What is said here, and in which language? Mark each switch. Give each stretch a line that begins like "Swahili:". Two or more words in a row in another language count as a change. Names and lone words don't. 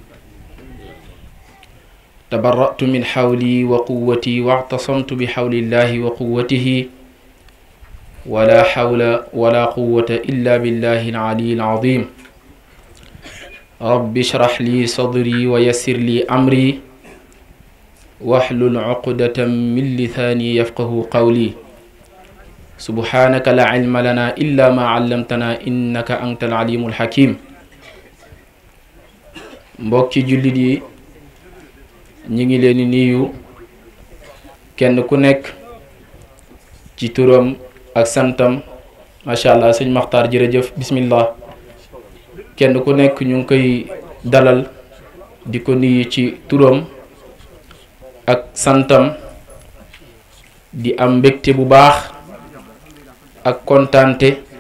Arabic: تبرأت من حولي وقوتي واعتصمت بحول الله وقوته ولا حول ولا قوة إلا بالله العلي العظيم رب اشرح لي صدري ويسر لي أمري واحلل عقدة من لساني يفقه قولي سبحانك لا علم لنا إلا ما علمتنا إنك أنت العليم الحكيم
Wolof: mbokki jullit yi ñi ngi leen di nuyu kenn ku nekk ci turam ak santam
Arabic: ما شاء الله
Wolof: sëñ Maxtaar jërëjëf bismillah kenn ku nekk ñu ngi koy dalal di ko nuyu ci turam ak santam di am mbégte bu baax ak kontaante